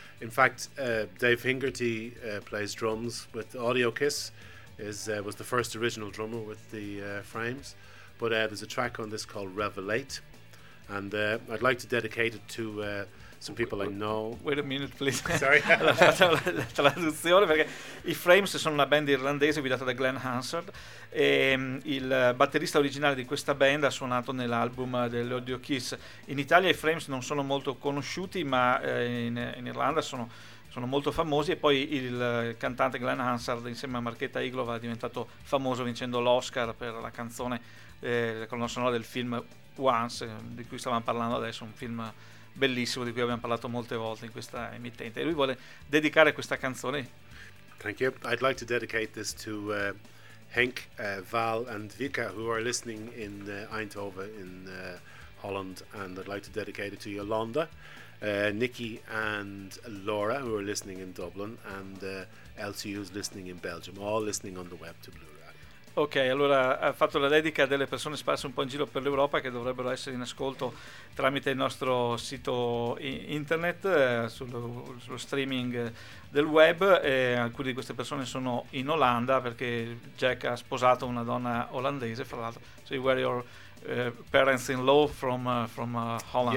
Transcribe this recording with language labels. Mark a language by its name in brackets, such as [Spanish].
[English] In fact, Dave Hingerty plays drums with Audio Kiss. Was the first original drummer with the Frames. But there's a track on this called Revelate, and I'd like to dedicate it to some people I know. Wait a minute, please. Sorry. [Italian] La traduzione, perché i Frames sono una band irlandese guidata da Glenn Hansard. E il batterista originale di questa band ha suonato nell'album dell'Audio Kiss. In Italia i Frames non sono molto conosciuti, ma in Irlanda sono molto famosi. E poi il cantante Glenn Hansard, insieme a Marchetta Iglova, è diventato famoso vincendo l'Oscar per la canzone sonora del film Once, di cui stavamo parlando adesso, un film bellissimo di cui abbiamo parlato molte volte in questa emittente, e lui vuole dedicare questa canzone. [English] Thank you. I'd like to dedicate this to Henk, Val and Vika, who are listening in Eindhoven in Holland, and I'd like to dedicate it to Yolanda, Nikki and Laura, who are listening in Dublin, and LCU who's listening in Belgium, all listening on the web to Blue. [Italian] Ok, allora ha fatto la dedica a delle persone sparse un po' in giro per l'Europa che dovrebbero essere in ascolto tramite il nostro sito internet, sullo streaming del web. E alcune di queste persone sono in Olanda, perché Jack ha sposato una donna olandese, fra l'altro. [English] So you were your parents-in-law from Holland,